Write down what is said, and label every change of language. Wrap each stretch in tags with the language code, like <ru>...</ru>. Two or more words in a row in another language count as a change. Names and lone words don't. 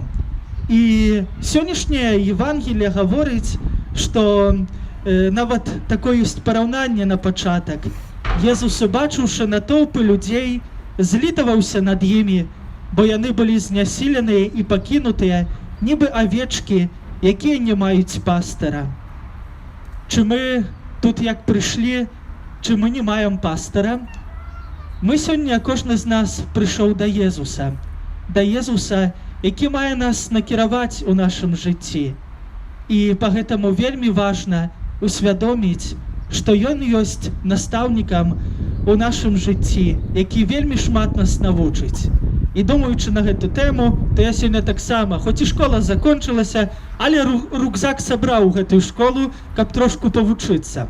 <be>І сённяшняе Евангелие гаворыць, што нават такое ёсць параўнанне на пачатак. Езус, убачыўшы натоўпы людзей, злітаваўся над імі, бо яны былі знясіленыя і пакінутыя, нібы авечкі, якія не маюць пастара.</be> <uk>Чи ми тут як прийшли, чи ми не маємо пастора? Ми сьогодні, кожен з нас прийшов до Єзуса, який має нас накерувати у нашому житті.</uk> <be>І по гэтаму вельмі важна усвядоміць, што ён ёсць настаўнікам у нашым жыцці, які вельмі шмат нас навучыць. І думаючы на гэту тэму, то я сёння таксама, хоць і школа закончылася, але рюкзак сабраў у гэтую школу, каб трошку павучыцца.</be>